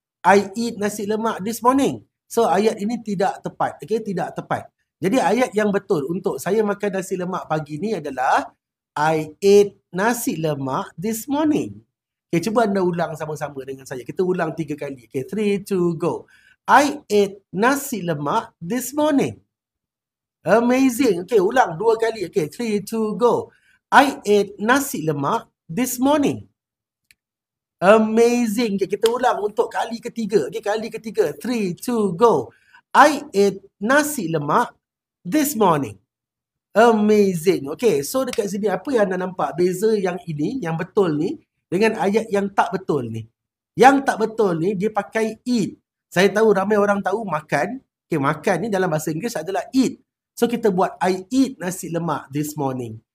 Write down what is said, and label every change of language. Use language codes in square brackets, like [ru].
[en] I eat nasi lemak this morning. [ms] So ayat ini tidak tepat. Okay, tidak tepat. Jadi ayat yang betul untuk saya makan nasi lemak pagi ni adalah [en] I ate nasi lemak this morning. [ms] Okay, cuba anda ulang sama-sama dengan saya. Kita ulang 3 kali. Okay, 3, 2, go. [en] I ate nasi lemak this morning. Amazing. Okay, [ms] ulang 2 kali. [en] Okay, 3, 2, go. I ate nasi lemak this morning. Amazing. [ms] Okay, kita ulang untuk kali ketiga. Okay, kali ketiga. [en] 3, 2, go. I ate nasi lemak this morning. Amazing. [ms] Okay, so dekat sini apa yang anda nampak? Beza yang ini, yang betul ni, dengan ayat yang tak betul ni. Yang tak betul ni, dia pakai eat. Saya tahu ramai orang tahu makan. Okay, makan ni dalam bahasa Inggeris adalah eat. So, kita buat [en] I eat nasi lemak this morning.